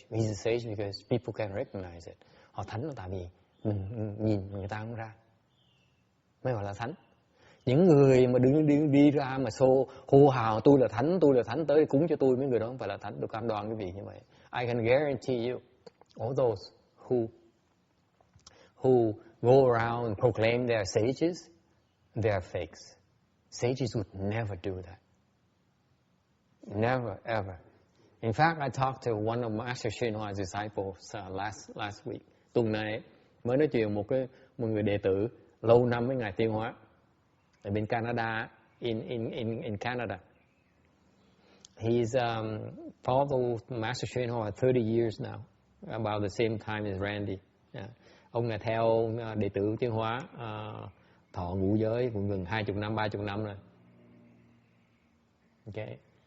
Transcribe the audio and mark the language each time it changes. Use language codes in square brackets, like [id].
[en] He's a sage because people can recognize it. [vi] Họ thánh là tại vì mình nhìn người ta không ra, mới gọi là thánh. Những người mà đi ra mà hô hào tôi là thánh tới cúng cho tôi, mấy người đó không phải là thánh. Tôi cam đoan cái vị như vậy. [en] I can guarantee you, all those who go around and proclaim they're sages, they're fakes. Sages would never do that. Never, ever. In fact, I talked to one of Master Shin Hua's disciples last week. [vi] Tuần này mới nói chuyện một người đệ tử lâu năm với Ngài Tiên Hóa ở bên Canada, [en] in Canada. He's followed Master Shin Hua 30 years now, about the same time as Randy. Yeah. [vi] Ông là theo đệ tử Tiên Hóa thọ ngũ giới cũng gần 20 năm, 30 năm rồi. [en] Okay.